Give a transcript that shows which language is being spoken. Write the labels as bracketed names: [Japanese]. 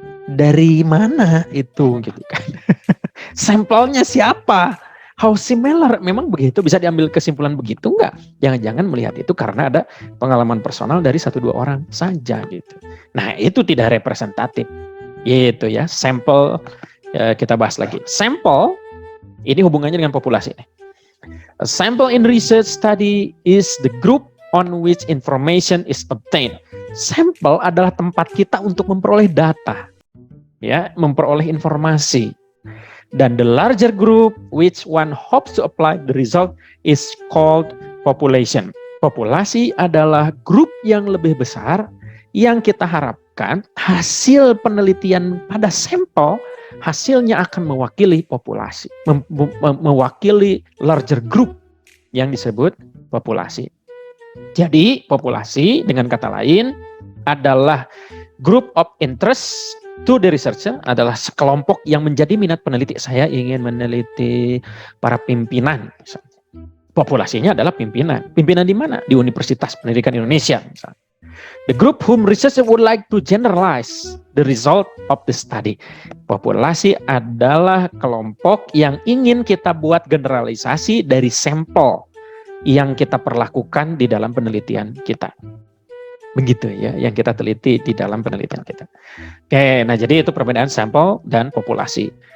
[Indonesian] Dari mana itu gitu kan? Sampelnya siapa? [English] How similar? [Indonesian] Memang begitu? Bisa diambil kesimpulan begitu enggak? Jangan-jangan melihat itu karena ada pengalaman personal dari 1-2 orang saja gitu. Nah, itu tidak representatif. Gitu ya. Sampel kita bahas lagi. Sampel ini hubungannya dengan populasi nih. [English] A sample in research study is the group on which information is obtained. [Indonesian] Sampel adalah tempat kita untuk memperoleh data, ya, memperoleh informasi. Dan [English] the larger group which one hopes to apply the result is called population. [Indonesian] Populasi adalah grup yang lebih besar yang kita harapkan hasil penelitian pada sampel hasilnya akan mewakili populasi, mewakili [English] larger group [Indonesian] yang disebut populasi. Jadi populasi dengan kata lain adalah [English] group of interest to the researcher, [Indonesian] adalah sekelompok yang menjadi minat peneliti. Saya ingin meneliti para pimpinan, Populasinya adalah pimpinan. Pimpinan di mana? Di Universitas Pendidikan Indonesia misalnya. [English] The group whom researcher would like to generalize the result of the study. [Indonesian] Populasi adalah kelompok yang ingin kita buat generalisasi dari sampel yang kita perlakukan di dalam penelitian kita. Begitu ya, yang kita teliti di dalam penelitian kita. Oke, nah jadi itu perbedaan sampel dan populasi.